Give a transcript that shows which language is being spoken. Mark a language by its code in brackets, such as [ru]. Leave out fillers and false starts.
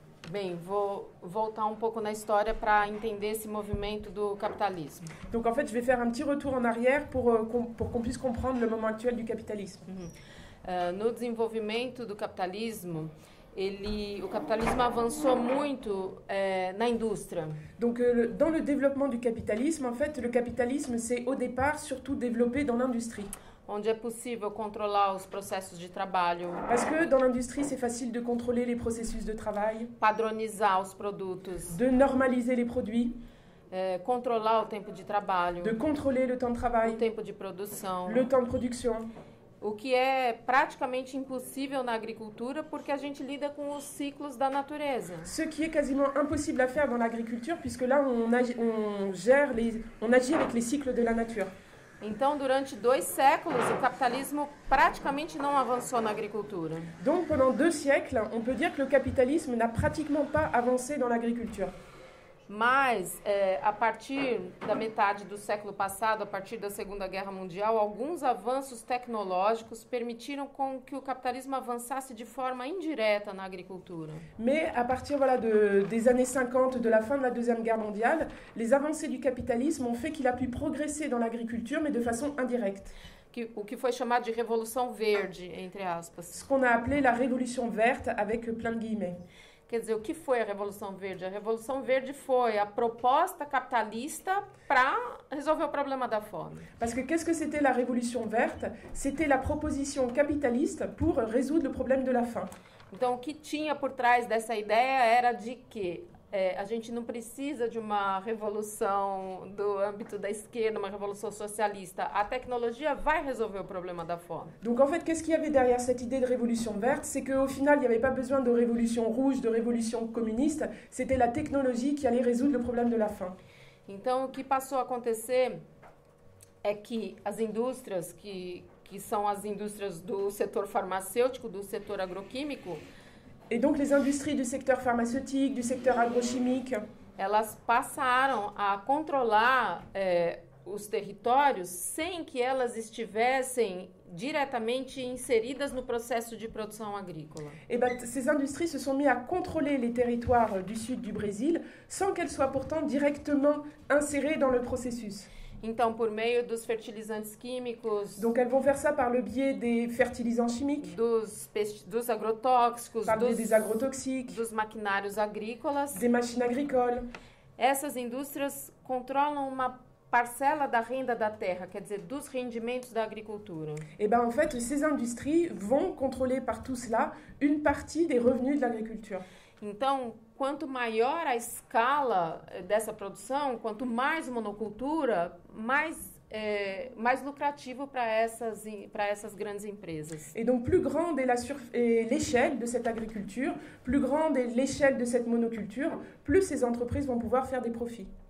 [pt] Bem, vou voltar um pouco na história para entender esse movimento do capitalismo. [fr] Donc en fait, je vais faire un petit retour en arrière pour qu'on puisse comprendre le moment actuel du capitalisme. [pt] No desenvolvimento do capitalismo, o capitalisme avançou muito na indústria. [fr] Donc dans le développement du capitalisme, en fait, le capitalisme s'est au départ surtout développé dans l'industrie. [pt] Onde é possível controlar os processos de trabalho. [fr] Parce que dans l'industrie, c'est facile de contrôler les processus de travail. [pt] Padronizar os produtos. [fr] De normaliser les produits. [pt] Controlar o tempo de trabalho. [fr] De contrôler le temps de travail. [pt] O tempo de produção. [fr] Le temps de production. [pt] O que é praticamente impossível na agricultura porque a gente lida com os ciclos da natureza. [fr] Ce qui est quasiment impossible à faire dans l'agriculture puisque là on agit avec les cycles de la nature. [pt] Então, durante 2 séculos, o capitalismo praticamente não avançou na agricultura. [fr] Donc, pendant 2 siècles, on peut dire que le capitalisme n'a pratiquement pas avancé dans l'agriculture. [pt] Mas, a partir da metade do século passado, a partir da Segunda Guerra Mundial, alguns avanços tecnológicos permitiram com que o capitalismo avançasse de forma indireta na agricultura. [fr] Mais à partir des années 50, de la fin de la Deuxième Guerre mondiale, les avancées du capitalisme ont fait qu'il a pu progresser dans l'agriculture, mais de façon indirecte. [pt] O que foi chamado de Revolução Verde, entre aspas. [fr] Ce qu'on a appelé la Révolution verte, avec plein de guillemets. [pt] Quer dizer, o que foi a Revolução Verde? A Revolução Verde foi a proposta capitalista para resolver o problema da fome. [fr] Parce que qu'est-ce que c'était la Révolution verte? C'était la proposition capitaliste pour résoudre le problème de la faim. [pt] Então, o que tinha por trás dessa ideia era de que a gente não precisa de uma revolução do âmbito da esquerda, uma revolução socialista. A tecnologia vai resolver o problema da fome. [fr] Donc en fait, qu'est-ce qu'il y avait derrière cette idée de révolution verte? C'est qu'au final, il n'y avait pas besoin de révolution rouge, de révolution communiste. C'était la technologie qui allait résoudre le problème de la faim. [pt] Então, o que passou a acontecer é que as indústrias que que são as indústrias do setor farmacêutico, do setor agroquímico, [fr] Et donc les industries du secteur pharmaceutique, du secteur agrochimique, [pt] elas passaram a controlar os territórios sem que elas estivessem diretamente inseridas no processo de produção agrícola. [fr] et ben, ces industries se sont mis à contrôler les territoires du sud du Brésil sans qu'elles soient pourtant directement insérées dans le processus. [pt] Então, por meio dos fertilizantes químicos, [fr] Donc elles vont faire ça par le biais des fertilisants chimiques, [pt] dos agrotóxicos, [fr] par le biais des agrotoxiques, [pt] dos maquinários agrícolas, [fr] des machines agricoles. [pt] essas indústrias controlam uma parcela da renda da terra, quer dizer, dos rendimentos da agricultura. [fr] Et ben en fait, ces industries vont contrôler par tout cela une partie des revenus de l'agriculture. [pt] Então, quanto maior a escala dessa produção, quanto mais monocultura, mais lucrativo para essas grandes empresas. [fr] Et donc plus grande est l'échelle de cette agriculture, plus grande est l'échelle de cette monoculture, plus ces entreprises vont pouvoir faire des profits.